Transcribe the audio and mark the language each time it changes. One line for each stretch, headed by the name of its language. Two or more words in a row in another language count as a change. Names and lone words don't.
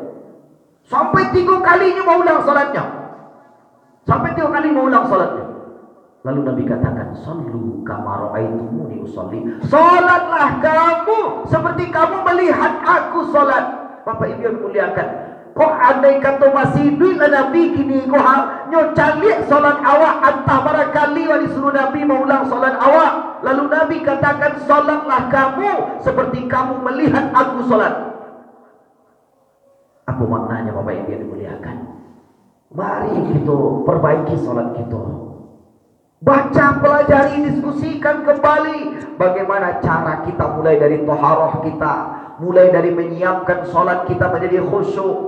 Indonesian: Sampai 3 kalinya mau ulang sholatnya. Sampai 3 kali mau ulang sholatnya. Lalu Nabi katakan,
Arabic: "صلوا كما رأيتموني أصلي."
Indonesian: Sholatlah kamu seperti kamu melihat aku sholat.
Minangkabau: Bapak Ibu yang muliakan, kok andai kata masih duit lah Nabi kini kok nyo calik solat awak, antah barangkali wa disuruh Nabi mengulang solat awak.
Indonesian: Lalu Nabi katakan, solatlah kamu seperti kamu melihat aku solat. Apa maknanya Bapak Ibu yang dimuliakan? Mari kita perbaiki solat kita. Baca, pelajari, diskusikan kembali bagaimana cara kita mulai dari toharoh kita, mulai dari menyiapkan solat kita menjadi khusyuk.